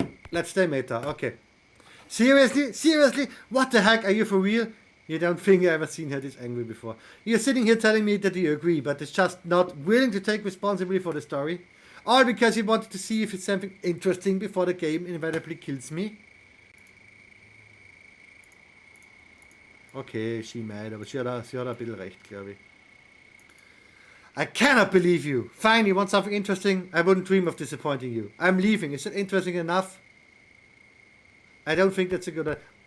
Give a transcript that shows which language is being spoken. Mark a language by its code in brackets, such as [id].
[en] Let's stay meta. Okay. Seriously? Seriously? What the heck? Are you for real? You don't think I've ever seen her this angry before. You're sitting here telling me that you agree, but it's just not willing to take responsibility for the story. All because you wanted to see if it's something interesting before the game inevitably kills me. [de] Okay, [en] she mad, [de] aber sie hat ein bisschen recht, glaube ich. [en] I cannot believe you. Fine, you want something interesting? I wouldn't dream of disappointing you. I'm leaving. Is it interesting enough? I don't think that's a good idea.